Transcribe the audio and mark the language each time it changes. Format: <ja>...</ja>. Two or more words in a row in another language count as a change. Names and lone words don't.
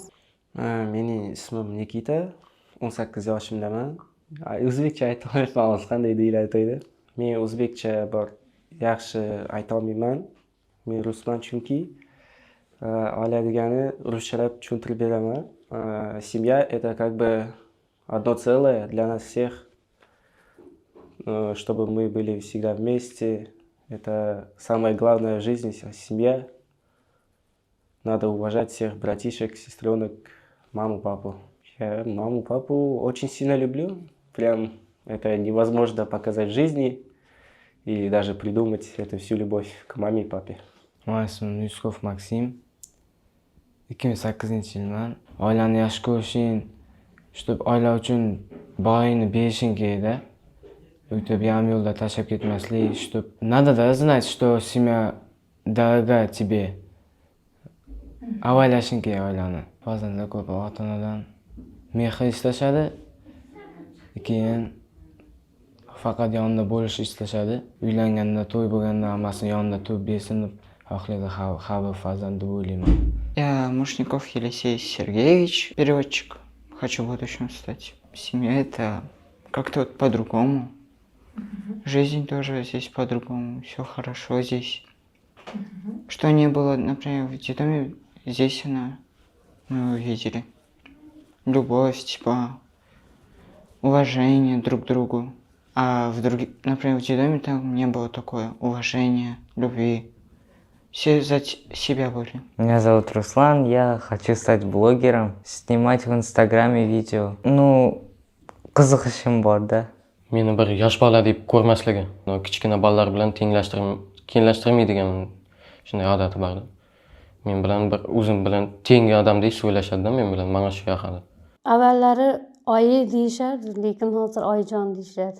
<uz>Mening ismim Nikita, 18 yoshimdaman. O'zbekcha ayta olmayman, hozir qanday deyiladi to'yda. Men o'zbekcha bir yaxshi ayta olmayman. Men rusman chunki oila ruschalab tushuntirib beraman.</uz> <ru>Семья — это как бы одно целое для нас всех, чтобы мы были всегда вместе. Это самое главное в жизни, семья. Надо уважать всех братишек, сестренок, маму, папу. Я маму, папу очень сильно люблю. Прям это невозможно показать в жизни и даже придумать эту всю любовь к маме и папе.</ru> <uz>Mening ismim Yuskov Maksim. 2008-yilman. Oilani yaxshi ko'rishing, shu oila uchun boyingni berishing kerakda. O'tib yarim yo'lda tashlab ketmaslik, shu</uz> <ru>надо знать, что семья дорога тебе.</ru> <uz>Avaylashing kerak oilani. Farzandlar ko'p ota-onadan mehr istashadi. Keyin faqat yonida bo'lishni istashadi. Uylanganda, to'y bo'lganda hammasini yonida turib bersin deb xohlaydi har bir farzand deb o'ylayman.</uz> <ru>Я Мушников Елисей Сергеевич, переводчик. Хочу в будущем стать. Семья — это как-то вот по-другому. Жизнь тоже здесь по-другому. Все хорошо здесь. Что не было, например, в детдоме, здесь мы увидели. Любовь, типа, уважение друг к другу. А в других, например, в детдоме там не было такое уважения, любви. Все за себя были. Меня зовут Руслан, я хочу стать блогером, снимать в Инстаграме видео. Ну,</ru> <uz>qiziqishim bor da. Meni bir yosh bola deb ko'rmasligi, kichkina bolalar bilan tenglashtirmaydigan shunday odati bor. Men bilan bir o'zim bilan tengi odamdek so'ylashadi men bilan, mana shu yoqada. Avvallari oyi deyishardi, lekin hozir oyijon deyishadi.</uz>